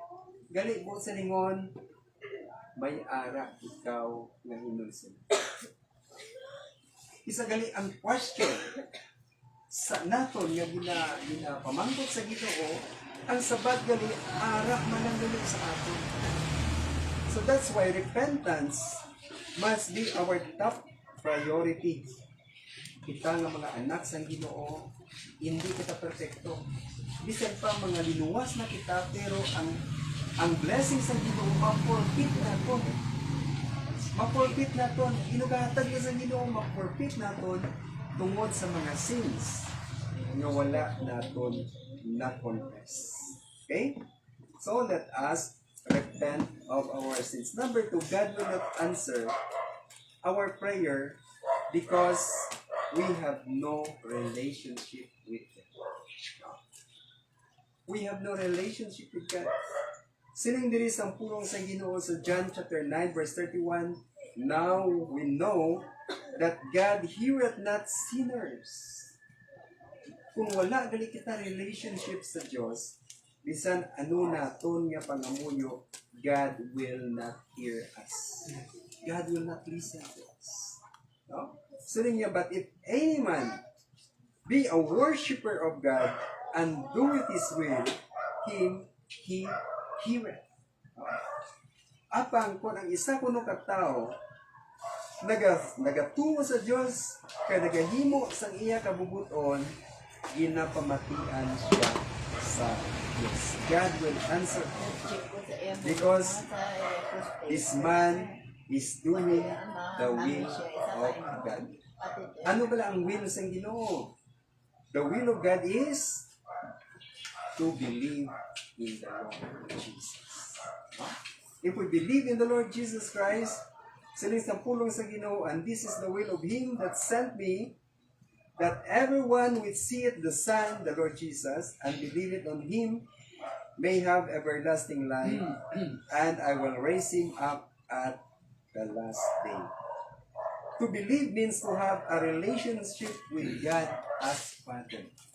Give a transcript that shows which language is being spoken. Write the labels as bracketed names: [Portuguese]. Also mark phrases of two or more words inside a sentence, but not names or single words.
[Hiligaynon] Gali po sa lingon, may ara ikaw nga hinulsun. Isa gali ang question sa naton nga ginapamangkot sa Ginoo, ang sabat gali ara man ang gali sa aton. [English] So that's why repentance must be our top priority. [Hiligaynon] Kita nga mga anak sa Ginoo, hindi kita perfecto. Bisan pa mga linuwas na kita, pero ang blessing sa Ginoo ma-forfeit naton. Ma-forfeit naton. Inugatag na sa Ginoo, ma-forfeit naton tungod sa mga sins nga wala naton na-confess. Okay? [English] So let us repent of our sins. Number 2, God will not answer our prayer because we have no relationship with Him. We have no relationship with God. [Hiligaynon] Siling diri sampulong sa Ginoo sa [English] John chapter 9 verse 31, now we know that God heareth not sinners. [Hiligaynon] Kung wala gali kita relationship sa Dios, bisan ano naton nga pangamuyo, [English] God will not hear us. God will not listen to us. [Hiligaynon] No? Siling niya, [English] but if any man be a worshiper of God and doeth His will, him He heareth. [Hiligaynon] Apang kung ang isa kuno ka tao nagatungo sa Dios kay nagahimo sang iya kabubuton, ginapamatian siya sa Diyos. [English] God will answer him because this man is doing the will of God. [Hiligaynon] Ano ba ang will sa Ginoo? [English] The will of God is to believe in the Lord Jesus. If we believe in the Lord Jesus Christ, [Hiligaynon] siling sa pulong sa Ginoo, [English] and this is the will of Him that sent me, that everyone which seeth the Son, the Lord Jesus, and believeth on Him, may have everlasting life, and I will raise him up at the last day. To believe means to have a relationship with God as Father.